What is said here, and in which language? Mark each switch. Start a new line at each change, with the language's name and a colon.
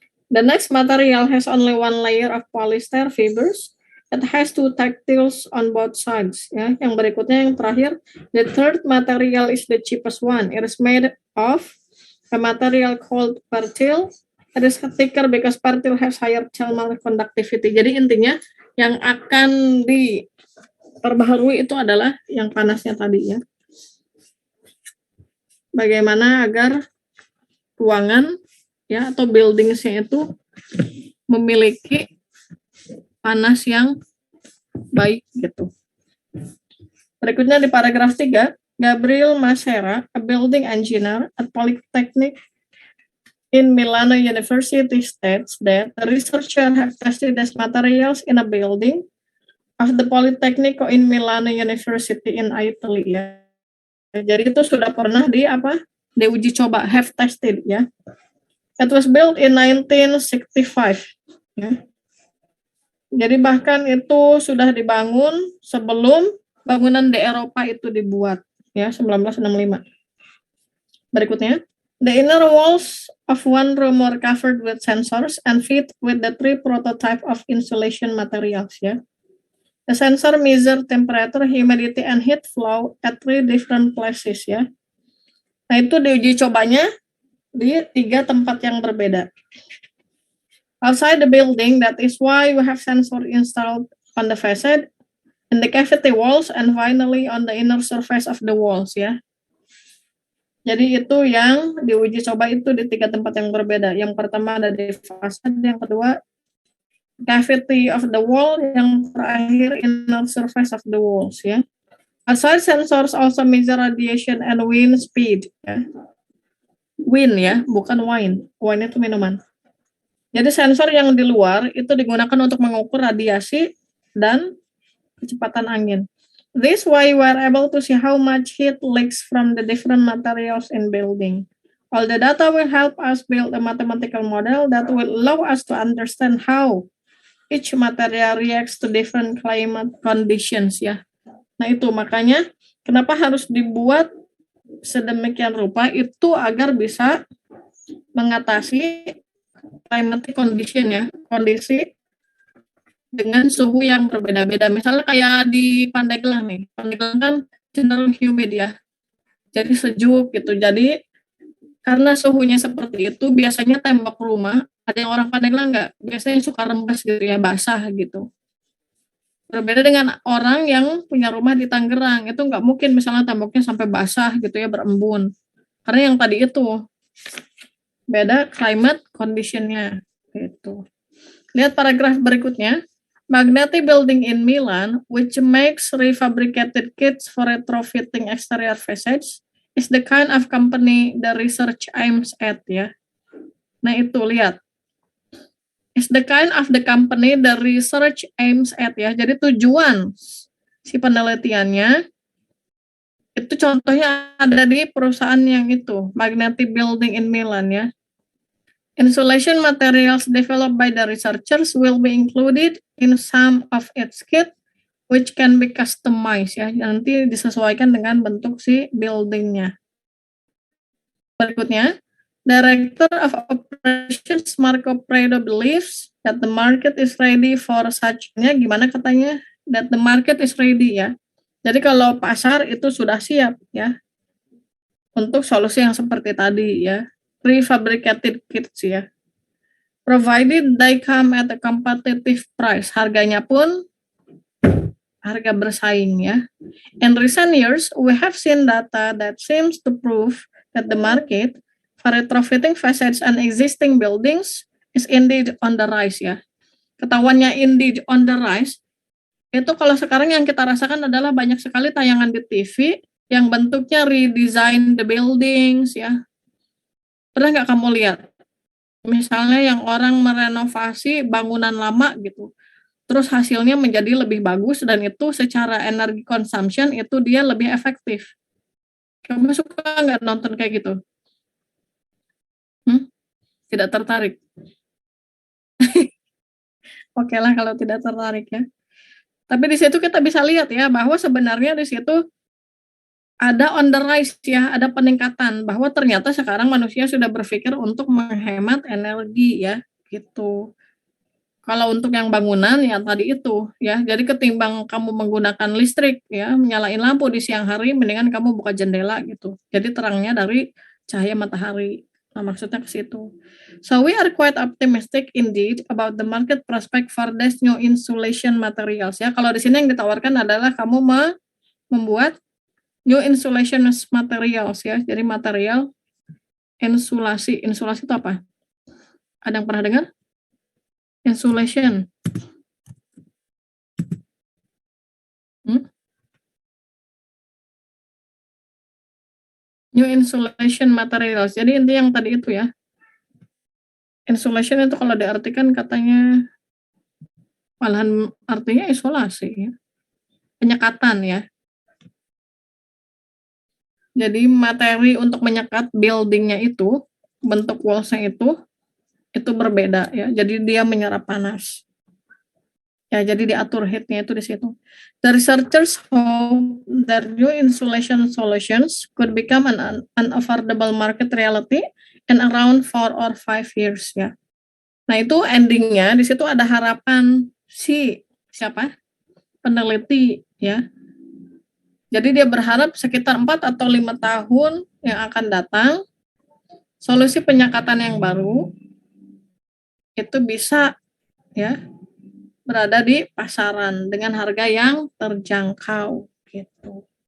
English: The next material has only 1 layer of polyester fibers. It has 2 tactiles on both sides, ya.
Indonesian: Yang berikutnya yang terakhir,
English: the third material is the cheapest one. It is made of a material called pertil. It is thicker because pertil has higher thermal conductivity.
Indonesian: Jadi intinya yang akan diperbaharui itu adalah yang panasnya tadi, ya. Bagaimana agar ruangan, ya, atau buildings-nya itu memiliki panas yang baik gitu. Berikutnya di paragraf 3,
English: Gabriel Masera, a building engineer at Polytechnic in Milano University, states that the researcher have tested these materials in a building of the Politecnico in Milano University in Italy, ya.
Indonesian: Jadi itu sudah pernah diuji coba,
English: have tested,
Indonesian: ya.
English: It was built in 1965, ya.
Indonesian: Jadi bahkan itu sudah dibangun sebelum bangunan di Eropa itu dibuat, ya, 1965.
English: Berikutnya, the inner walls of one room were covered with sensors and fit with the 3 prototype of insulation materials, ya. The sensor measure temperature, humidity, and heat flow at 3 different places, ya.
Indonesian: Nah, itu diuji cobanya di 3 tempat yang berbeda.
English: Outside the building, that is why we have sensor installed on the facade, in the cavity walls, and finally on the inner surface of the walls, ya.
Indonesian: Jadi itu yang diuji coba itu di 3 tempat yang berbeda. Yang pertama ada di fasad, yang kedua
English: cavity of the wall,
Indonesian: yang terakhir
English: inner surface of the walls,
Indonesian: ya.
English: Outside sensors also measure radiation and wind speed, ya.
Indonesian: Wind, ya, bukan wine. Wine itu minuman. Jadi sensor yang di luar itu digunakan untuk mengukur radiasi dan kecepatan angin.
English: This way we are able to see how much heat leaks from the different materials in building. All the data will help us build a mathematical model that will allow us to understand how each material reacts to different climate conditions, ya.
Indonesian: Nah, itu makanya kenapa harus dibuat sedemikian rupa itu agar bisa mengatasi
English: climatic condition,
Indonesian: ya, kondisi dengan suhu yang berbeda-beda. Misalnya kayak di Pandeglang nih, Pandeglang kan cenderung humid, ya, jadi sejuk gitu. Jadi karena suhunya seperti itu, biasanya tembok rumah, ada yang orang Pandeglang nggak, biasanya suka rembes gitu, ya, basah gitu. Berbeda dengan orang yang punya rumah di Tangerang, itu nggak mungkin misalnya temboknya sampai basah gitu, ya, berembun. Karena yang tadi itu beda
English: climate condition-
Indonesian: nya gitu. Lihat paragraf berikutnya.
English: Magneti Building in Milan, which makes refabricated kits for retrofitting exterior facades, is the kind of company the research aims at, ya.
Indonesian: Nah, itu lihat.
English: Is the kind of the company the research aims at, ya.
Indonesian: Jadi tujuan si penelitiannya itu contohnya ada di perusahaan yang itu, Magneti Building in Milan, ya.
English: Insulation materials developed by the researchers will be included in some of its kit, which can be customized, ya.
Indonesian: Nanti disesuaikan dengan bentuk si buildingnya.
English: Berikutnya, Director of Operations Marco Predo believes that the market is ready for such-nya.
Indonesian: Gimana katanya?
English: That the market is ready, ya.
Indonesian: Jadi kalau pasar itu sudah siap, ya, untuk solusi yang seperti tadi, ya.
English: Prefabricated kits, ya. Provided they come at a competitive price.
Indonesian: Harganya pun harga bersaing, ya.
English: In recent years, we have seen data that seems to prove that the market for retrofitting facades and existing buildings is indeed on the rise, ya.
Indonesian: Ketahuannya
English: indeed on the rise,
Indonesian: itu kalau sekarang yang kita rasakan adalah banyak sekali tayangan di TV yang bentuknya
English: redesign the buildings,
Indonesian: ya. Pernah nggak kamu lihat? Misalnya yang orang merenovasi bangunan lama gitu, terus hasilnya menjadi lebih bagus dan itu secara energi consumption itu dia lebih efektif. Kamu suka nggak nonton kayak gitu? Tidak tertarik? Oke lah kalau tidak tertarik ya. Tapi di situ kita bisa lihat ya bahwa sebenarnya di situ ada
English: on the rise
Indonesian: ya, ada peningkatan bahwa ternyata sekarang manusia sudah berpikir untuk menghemat energi ya, gitu. Kalau untuk yang bangunan ya tadi itu ya, jadi ketimbang kamu menggunakan listrik ya, menyalain lampu di siang hari, mendingan kamu buka jendela gitu. Jadi terangnya dari cahaya matahari. Nah, maksudnya ke situ.
English: So we are quite optimistic indeed about the market prospect for this new insulation materials ya.
Indonesian: Kalau di sini yang ditawarkan adalah kamu membuat
English: new insulation materials
Indonesian: ya. Jadi material insulasi. Insulasi itu apa? Ada yang pernah dengar? Insulation.
English: New insulation materials.
Indonesian: Jadi inti yang tadi itu ya. Insulation itu kalau diartikan katanya malahan artinya isolasi ya. Penyekatan ya. Jadi materi untuk menyekat buildingnya itu, bentuk walls-nya itu berbeda ya. Jadi dia menyerap panas. Ya, jadi diatur heat-nya itu di situ.
English: The researchers hope that new insulation solutions could become an affordable market reality in around 4 or 5 years ya.
Indonesian: Nah, itu endingnya di situ ada harapan si siapa? Peneliti ya. Jadi dia berharap sekitar 4 atau 5 tahun yang akan datang solusi penyekatan yang baru itu bisa ya berada di pasaran dengan harga yang terjangkau gitu.